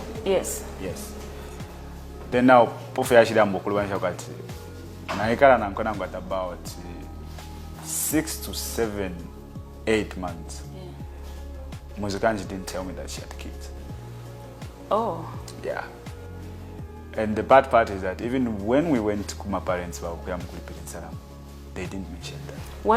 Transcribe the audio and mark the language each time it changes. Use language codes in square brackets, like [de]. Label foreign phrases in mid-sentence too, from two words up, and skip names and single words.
[en] Yes. Then now [bem] pofe yashida mbokulubanisha kwati naikala nanko [en] at about 6 to 7, 8 months. Muzikanji didn't tell me that she had kids. Oh. Yeah. And the bad part is that even when we went to my parents, they didn't mention that.